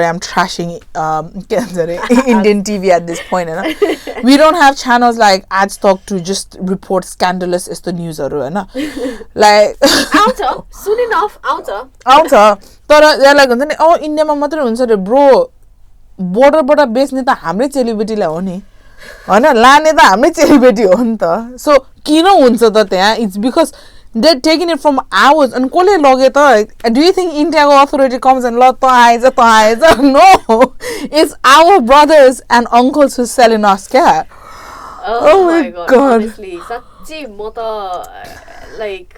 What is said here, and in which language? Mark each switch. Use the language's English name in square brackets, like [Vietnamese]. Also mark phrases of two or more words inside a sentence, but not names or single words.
[English] I'm trashing Indian TV at this point. We don't have channels like Adstock to just report scandalous news. Like soon enough, outer. But they're like, oh, [Nepali] India ma matra huncha re bro. [English] Border based [Nepali] ta hamrai celebrity la ho ni. होइन लने त हाम्रै celebrity हो नि त. So किन हुन्छ त त्यहाँ? [English] It's because they're taking it from ours. And do you think Indian authority comes and no, it's our brothers and uncles who's selling us care. Oh my god. Honestly, [Nepali] साँच्ची मोटा [English] like